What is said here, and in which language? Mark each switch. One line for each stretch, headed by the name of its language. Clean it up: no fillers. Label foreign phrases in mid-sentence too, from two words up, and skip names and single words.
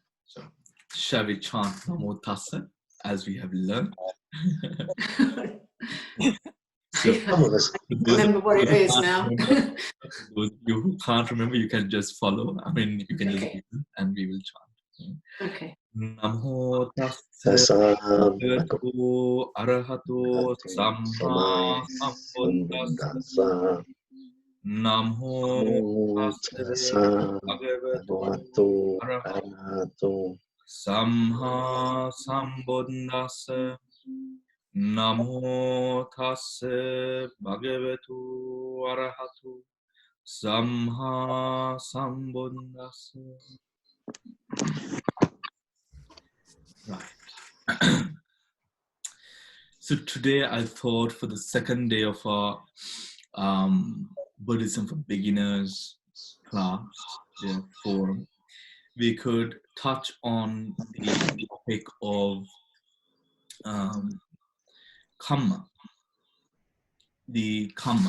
English: So, shall we chant
Pali: Namo Tassa
English: as we have learned? So, Remember what it is now. Those of you who can't remember, you can just follow. I mean, you can just listen and we will chant. Okay.
Pali: Namo tassa bhagavato arahato samma sambuddhassa. Namo tassa bhagavato arahato samma sambuddhassa. Namo tassa bhagavato arahato samma sambuddhassa.
English: Right. So today I thought for the second day of our Buddhism for Beginners class, forum, we could touch on the topic of Kamma, the Kamma.